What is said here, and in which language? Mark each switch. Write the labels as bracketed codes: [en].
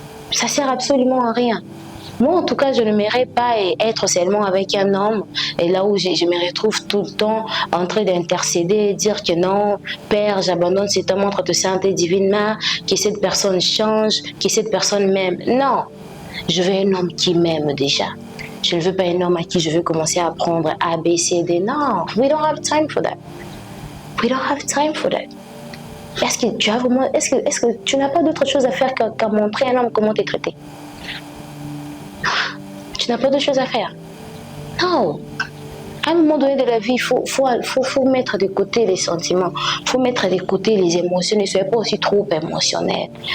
[fr] Ça sert absolument à rien. Moi, en tout cas, je ne m'aimerais pas être seulement avec un homme et là où je me retrouve tout le temps en train d'intercéder, dire que non, Père, j'abandonne cet homme entre tes saintes et divines mains, que cette personne change, que cette personne m'aime. Non, je veux un homme qui m'aime déjà. Je ne veux pas un homme à qui je veux commencer à apprendre A, B, C, D. [en] Non, we don't have time for that. We don't have time for that. [fr] Est-ce que tu as vraiment, est-ce que tu n'as pas d'autre chose à faire qu'à montrer à un homme comment t'es traité? Tu n'as pas d'autre chose à faire. Non. À un moment donné de la vie, il faut mettre de côté les sentiments. Il faut mettre de côté les émotions. Ne soyez pas aussi trop émotionnel.